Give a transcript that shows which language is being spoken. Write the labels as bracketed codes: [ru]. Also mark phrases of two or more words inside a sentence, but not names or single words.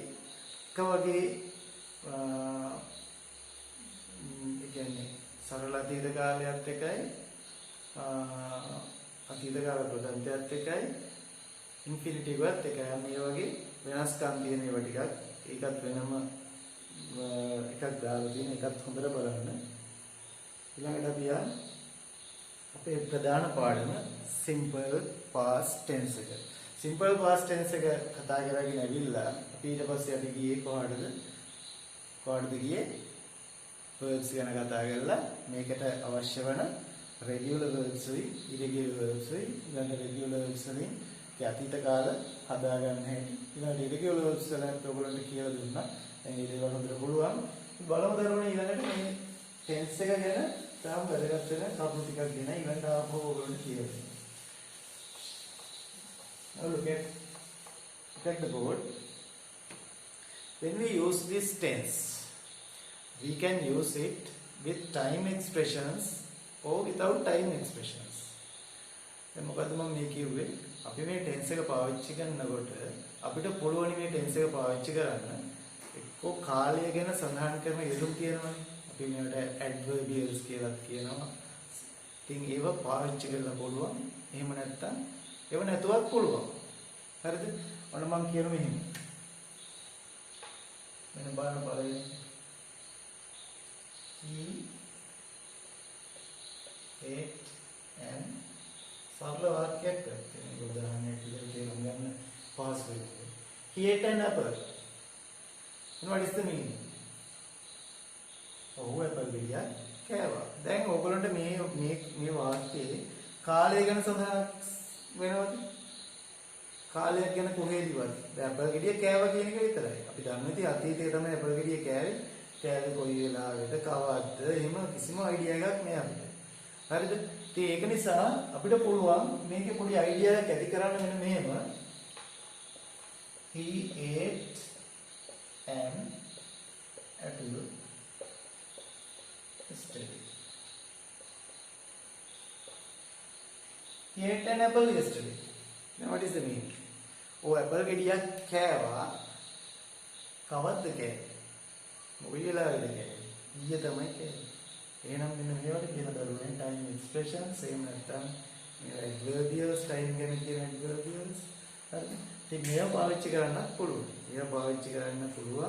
[si] එක වගේ ඒ කියන්නේ සරල අතීත කාලයත් එකයි අතීත කාල ප්‍රදන්තයත් එකයි ඉන්ෆිනිටිවත් එකයි. මේ වගේ වෙනස්කම් තියෙන ඒවා ටිකක් ඒකත් වෙනම එකක් දාලා තියෙන එකත් හොඳට බලන්න. ඊළඟට අපි අපේ ප්‍රධාන පාඩම [en] simple past tense [si] එක. [en] simple past tense [si] එක කතා කරගෙන ඇවිල්ලා අපි ඊට පස්සේ අපි ගියේ කොහටද ගියේ verbs ගැන කතා කරලා මේකට අවශ්‍ය වෙන [en] regular verbs [si] උයි [en] irregular verbs [si] උයි ඊළඟ [en] regular verbs [si] වලින් අතීත කාල හදා ගන්න හැටි ඊළඟ [en] irregular verbs [si] වලින් ඔයගොල්ලන්ට කියලා දුන්නා. දැන් ඒ දේවල් හොඳට පුළුවන්. බලමු දරුවනේ ඊළඟට මේ tense එක ගැන තාම වැදගත් වෙන කරුණු ටිකක් දෙන ඊළඟට ආපහු ඔයගොල්ලන්ට කියලා දෙන්න. [en] Now look at the board. When we use this tense, we can use it with time expressions or without time expressions. [si] දැන් මොකද මම මේ කිව්වේ අපි මේ tense එක පාවිච්චි කරනකොට අපිට පුළුවන් මේ tense එක පාවිච්චි කරන්න එක්කෝ කාලය ගැන සඳහන් කරන යෙදුම් තියෙනවානේ. අපි මේකට adverbials කියලා කියනවා. ඉතින් ඒව පාවිච්චි කරන්න පුළුවන්. එහෙම නැත්නම් ඒව නැතුවත් පුළුවන්. හරිද? ඔන්න මම කියනවා මෙහෙම. මෙන්න බලන්න බලන්න. [en] He ate an [si] සරල වාක්‍යයක් තියෙන උදාහරණයක් විදිහට තේරුම් ගන්න පාස් වෙන්නේ. [en] He ate an apple. And what is the meaning? [si] ඔව් apple ගියා කෑවා. දැන් ඕගොල්ලන්ට මේ වාක්‍යයේ කාලය ගැන සඳහන් වෙනවද? කාලයක් ගැන කොහෙදවත් දැන් අපල් ගෙඩිය කෑවා කියන එක විතරයි. අපි දන්නේ ඉතින් අතීතයේ තමයි අපල් ගෙඩිය කෑවේ කොයි වෙලාවෙද කවද්ද එහෙම කිසිම අයිඩියා එකක් නෑ අපිට. හරිද? ඉතින් ඒක නිසා අපිට පුළුවන් මේකේ පොඩි අයිඩියා එකක් ඇති කරන්න මෙන්න මෙහෙම. [en] He ate an apple yesterday. He ate an apple yesterday. Now what is the meaning? Oh, apple [si] ගෙඩියක් කෑවා. කවද්ද කෑවේ? මොකද වෙලාවෙද කෑවේ? ඊයේ තමයි කෑවේ. එහෙනම් මෙන්න මේවට කියන දරුවනේ [en] time expressions [si] එහෙම නැත්නම් [en] adverbials time [si] ගැන කියන adverbials. හරිද? ඉතින් මේව පාවිච්චි කරන්නත් පුළුවන්. මේව පාවිච්චි කරන්න පුළුවන්.